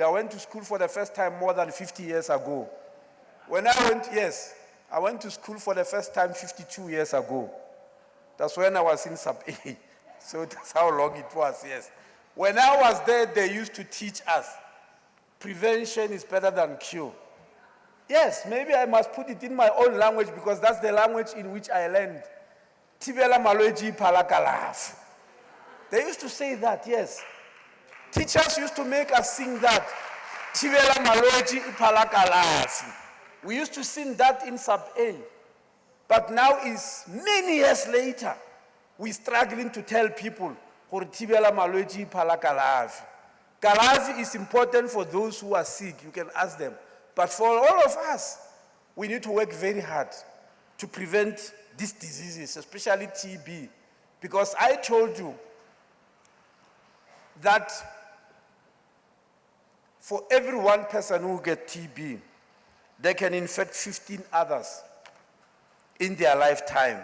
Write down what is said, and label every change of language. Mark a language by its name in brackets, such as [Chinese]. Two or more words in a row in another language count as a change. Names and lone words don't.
[English] I went to school for the first time more than 50 years ago. When I went to school for the first time 52 years ago. That's when I was in sub-A. So that's how long it was, yes. When I was there, they used to teach us, prevention is better than cure. Yes, maybe I must put it in my own language because that's the language in which I learned. [Tswana] Thibela malwetse phala kalafi. [English] They used to say that, yes. Teachers used to make us sing that. [Tswana] Thibela malwetse phala kalafi. [English] We used to sing that in sub-A. But now is many years later, we're struggling to tell people, [Tswana] gore thibela malwetse phala kalafi. [English] Kalafi is important for those who are sick. You can ask them. But for all of us, we need to work very hard to prevent these diseases, especially TB. Because I told you that for every one person who gets TB, they can infect 15 others in their lifetime.